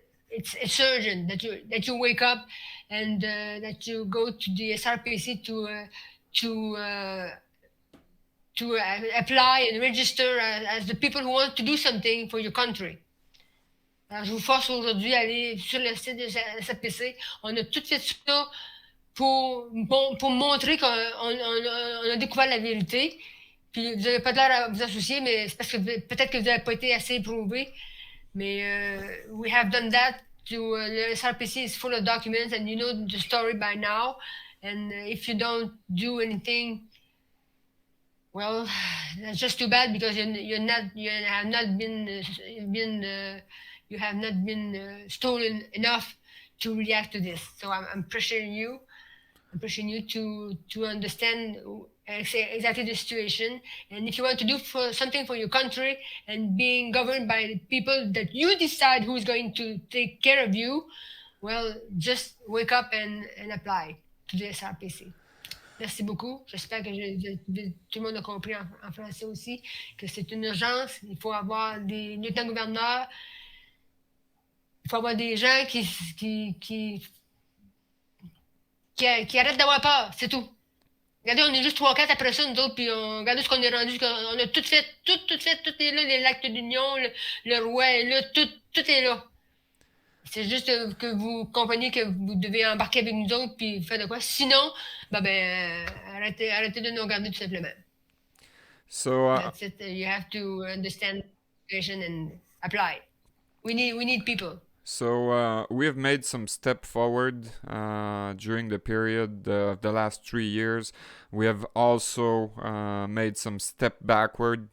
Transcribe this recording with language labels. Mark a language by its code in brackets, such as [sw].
[en] It's urgent that you wake up and that you go to the SRPC to apply and register as the people who want to do something for your country. [fr] Alors, je vous force aujourd'hui à aller sur le site de SRPC. On a tout fait ça pour montrer qu'on a découvert la vérité. Puis vous n'avez pas l'air à vous associer, mais c'est parce que peut-être que vous n'avez pas été assez éprouvé. [en] Mais we have done that. The SRPC is full of documents, and you know the story by now. And if you don't do anything, well, that's just too bad because you have not been stolen enough to react to this. So I'm pressuring you. I'm pushing you to understand exactly the situation. And if you want to do something for your country and being governed by the people that you decide who's going to take care of you, well, just wake up and apply to the SRPC. [fr] Merci beaucoup. J'espère que tout le monde a compris en français aussi que c'est une urgence. Il faut avoir des lieutenants-gouverneurs. Il faut avoir des gens qui arrêtent d'avoir peur, c'est tout. Regardez, on est juste 3-4 après ça, nous autres, puis regardez ce qu'on est rendu. On a tout fait, tout est là, les l'acte d'union, le roi est là, tout est là. C'est juste que vous compreniez que vous devez embarquer avec nous autres, puis faire de quoi. Sinon, arrêtez de nous regarder tout simplement. [en] So, that's it. You have to understand the situation and apply. We need people. So we have made some step forward during the period of the last 3 years. We have also made some step backward.